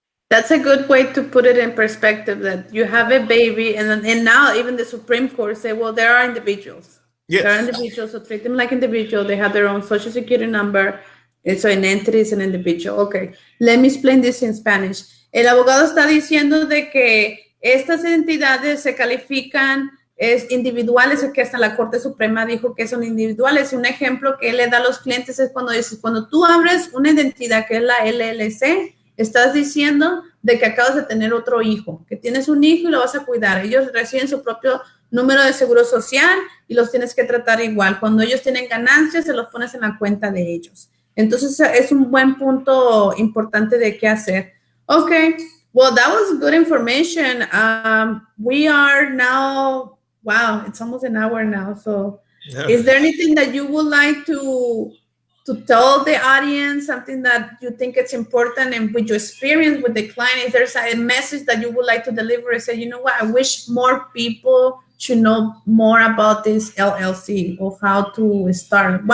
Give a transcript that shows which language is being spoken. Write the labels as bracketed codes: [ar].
[en] That's a good way to put it in perspective, that you have a baby and now even the Supreme Court say, well, there are individuals. Yes. There are individuals, so treat them like individuals. They have their own social security number. So an entity is an individual. Okay, let me explain this in Spanish. [es] El abogado está diciendo de que estas entidades se califican individuales, que hasta la Corte Suprema dijo que son individuales. Un ejemplo que él le da a los clientes es cuando dices, cuando tú abres una identidad que es la LLC, estás diciendo de que acabas de tener otro hijo, que tienes un hijo y lo vas a cuidar. Ellos reciben su propio número de seguro social y los tienes que tratar igual. Cuando ellos tienen ganancias, se los pones en la cuenta de ellos. Entonces, es un buen punto importante de qué hacer. [en] Okay, well, that was good information. We are now, wow, it's almost an hour now. So is there anything that you would like to tell the audience, something that you think it's important, and with your experience with the client, if there's a message that you would like to deliver and say, you know what, I wish more people should know more about this LLC or how to start.